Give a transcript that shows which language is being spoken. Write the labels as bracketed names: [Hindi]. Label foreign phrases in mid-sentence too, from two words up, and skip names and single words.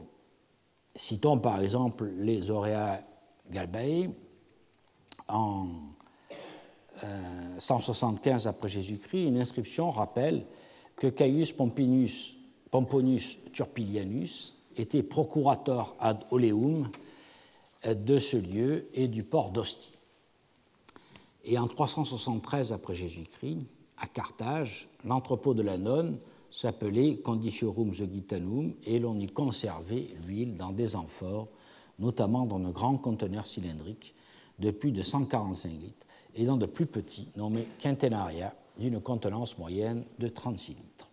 [French] Citons par exemple les Aurea Galbae, en 175 après Jésus-Christ, une inscription rappelle que Caius Pomponius Turpilianus était [Latin] procurator ad oleum [French] de ce lieu et du port d'Ostie. Et en 373 après Jésus-Christ, à Carthage, l'entrepôt de la nonne s'appelait Conditiorum Zogitanum et l'on y conservait l'huile dans des amphores, notamment dans de grands conteneurs cylindriques de plus de 145 litres et dans de plus petits, nommés quintenaria, d'une contenance moyenne de 36 litres.